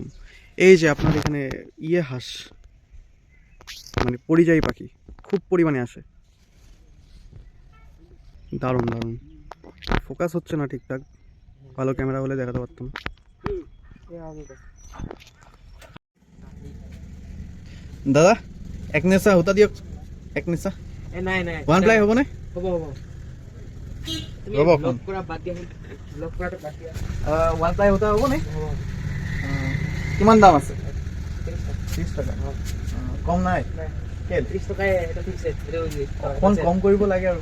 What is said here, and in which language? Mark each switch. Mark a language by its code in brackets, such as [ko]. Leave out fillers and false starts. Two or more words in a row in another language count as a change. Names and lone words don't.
[bn] এই যে আপনার এখানে হাঁস মানে পরিযায়ী পাখি খুব পরিমাণে আসে, দারুণ দারুণ। ফোকাস হচ্ছে না ঠিকঠাক, ভালো ক্যামেরা হলে দেখাতে পারতাম। [as] দাদা এক নেশা হতা দিয়ক, এক নেশা [en] one ply [as] হ'ব নে? হ'ব [en] one ply [as] হতা হ'ব নে? কিমান দাম আছে? 30 টকা। কম নাই? 30 টকাই অকণ কম কৰিব লাগে আৰু।